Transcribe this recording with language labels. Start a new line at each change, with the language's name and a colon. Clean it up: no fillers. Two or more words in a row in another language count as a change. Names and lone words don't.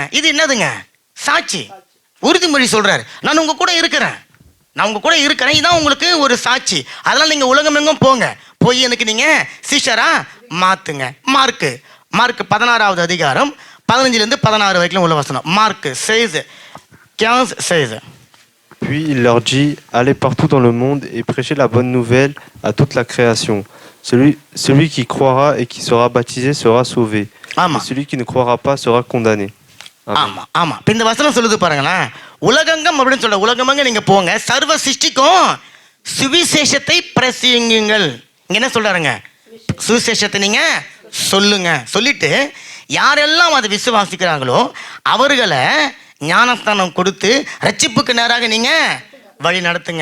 Tamil: இது என்னதுங்க? சாட்சி, உறுதிமொழி சொல்றாரு. நான் உங்க கூட இருக்கிறேன், நான் உங்க கூட இருக்கிறேன், இதான் உங்களுக்கு ஒரு சாட்சி. அதனால நீங்க உலகம் எங்கும் போங்க, போய் எனக்கு நீங்க சீஷரா மாத்துங்க. மார்க்கு 16வது அதிகாரம் 15-16 வரைக்கும் உள்ள வசனம்.
English: மார்க் says, 15:16.
French: Puis il leur dit, allez partout dans le monde et prêchez la bonne nouvelle à toute la création. Celui qui croira et qui sera baptisé sera sauvé.
Tamil: ஆமா
French: Et celui qui ne croira pas sera condamné. Amen.
Tamil: ஆமா ஆமா இப்ப இந்த வசனம் சொல்லுது பாருங்களேன், உலகங்கம் அப்படின்னு சொல்ல, உலகமங்க நீங்க போங்க, சர்வ சிருஷ்டிக்கும் சுவிசேஷத்தை பிரசங்கியுங்கள். இங்க என்ன சொல்றாருங்க? சுவிசேஷத்தை நீங்க சொல்லுங்க. சொல்லிட்டு யாரெல்லாம் அதை விசுவாசிக்கிறாங்களோ அவர்களை ஞானஸ்தானம் கொடுத்து ரட்சிப்புக்கு நேராக நீங்க வழி நடத்துங்க.